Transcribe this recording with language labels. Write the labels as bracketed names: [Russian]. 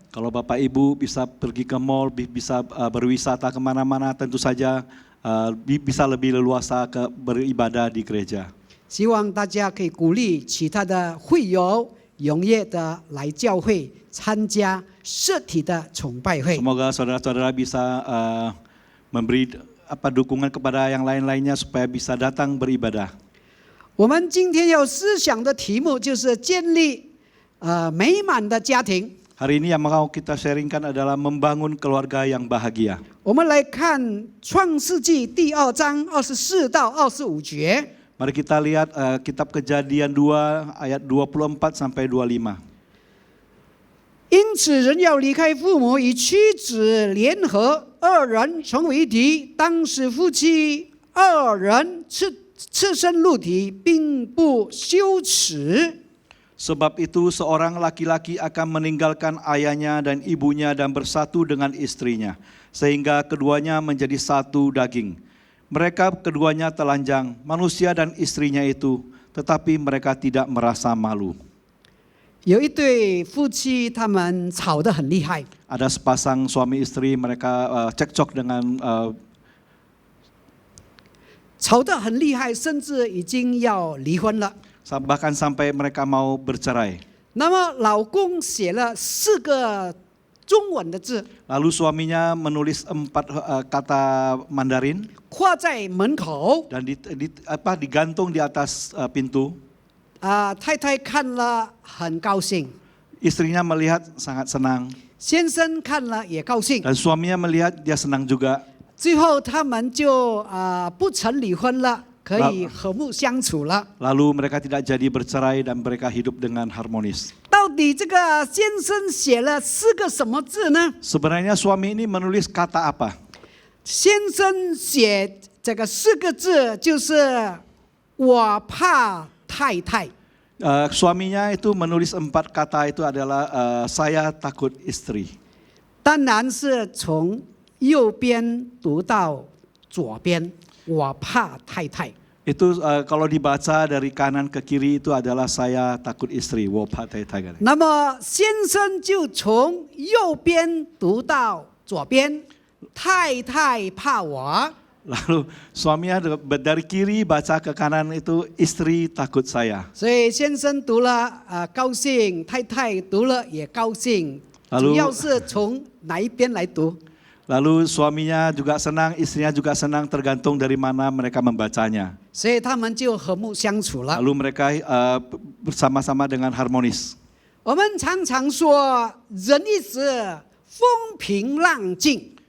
[Indonesian] Kalau Bapak Ibu bisa pergi ke mall, bisa berwisata kemana-mana, tentu saja bisa lebih leluasa beribadah di gereja. [Chinese] 希望大家可以鼓励其他的会友踊跃的来教会参加实体的崇拜会。 [Indonesian] Semoga saudara-saudara bisa memberi dukungan kepada yang lain-lainnya supaya bisa datang beribadah. [Chinese] 我们今天要思想的题目就是建立美满的家庭。 [Indonesian] Hari ini yang mau kita sharingkan adalah membangun keluarga yang bahagia. [Chinese] 我们来看创世纪第2章24到25节。 [Indonesian] Mari kita lihat kitab Kejadian 2 ayat 24 sampai 25. [Chinese] 因此人要离开父母，与妻子联合，二人成为一体。当时夫妻二人赤身露体，并不羞耻。 [Indonesian] Sebab itu seorang laki-laki akan meninggalkan ayahnya dan ibunya dan bersatu dengan istrinya, sehingga keduanya menjadi satu daging. Mereka keduanya telanjang, manusia dan istrinya itu, tetapi mereka tidak merasa malu. [Chinese] 有一对夫妻，他们吵得很厉害， [Indonesian] Ada sepasang suami istri, mereka cekcok dengan [Chinese] 吵得很厉害，甚至已经要离婚了。 [Indonesian] bahkan sampai mereka mau bercerai. [Chinese] 那么老公写了4个中文的字， [Indonesian] Lalu suaminya menulis 4 kata Mandarin [Chinese] 挂在门口。 [Indonesian] dan digantung di atas pintu. [Chinese] 太太看了很高兴， [Indonesian] Istrinya melihat sangat senang [Chinese] 先生看了也高兴。 [Indonesian] dan suaminya melihat dia senang juga. [Chinese] 最后他们就不曾离婚了，可以和睦相处了。 [Indonesian] Lalu mereka tidak jadi bercerai dan mereka hidup dengan harmonis. [Chinese] 到底这个先生写了4个什么字呢？ [Indonesian] Sebenarnya suami ini menulis kata apa? [Chinese] 先生写这个4个字就是我怕太太。 [Indonesian] Suaminya itu menulis 4 kata itu adalah saya takut istri. [Chinese] 当然是从右边读到左边，我怕太太。 [Indonesian] Itu kalau dibaca dari kanan ke kiri itu adalah saya takut istri. [Chinese] 我怕太太。那么先生就从右边读到左边，太太怕我。 [Indonesian] Lalu suaminya dari kiri baca ke kanan itu istri takut saya. [Chinese] 所以先生读了高兴，太太读了也高兴， [Indonesian] Lalu [Chinese] 主要是从哪一边来读？ [Indonesian] Lalu suaminya juga senang, istrinya juga senang, tergantung dari mana mereka membacanya. [Chinese] 所以他们就和睦相处了。 [Indonesian] Lalu mereka bersama-sama dengan harmonis. [Chinese] 我们常常说，人一时风平浪静。